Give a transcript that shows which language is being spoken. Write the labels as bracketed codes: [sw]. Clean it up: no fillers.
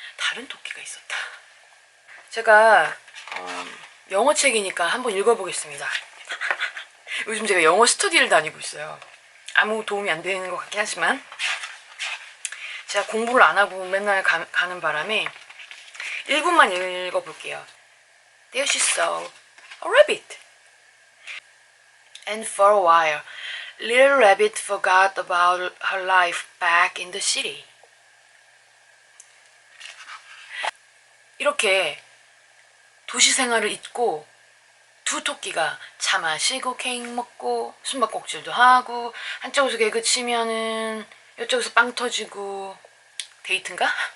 [ko] 다른 토끼가 있었다. 제가 영어 책이니까 한번 읽어보겠습니다. 요즘 제가 영어 스터디를 다니고 있어요. 아무 도움이 안 되는 것 같긴 하지만, 제가 공부를 안 하고 맨날 가는 바람에 1분만 읽어볼게요. [en] There she saw a rabbit. And for a while, Little rabbit forgot about her life back in the city. [ko] 이렇게 도시 생활을 잊고 두 토끼가 차 마시고 케이크 먹고 숨바꼭질도 하고 한쪽에서 개그 치면은 이쪽에서 빵 터지고 데이트인가?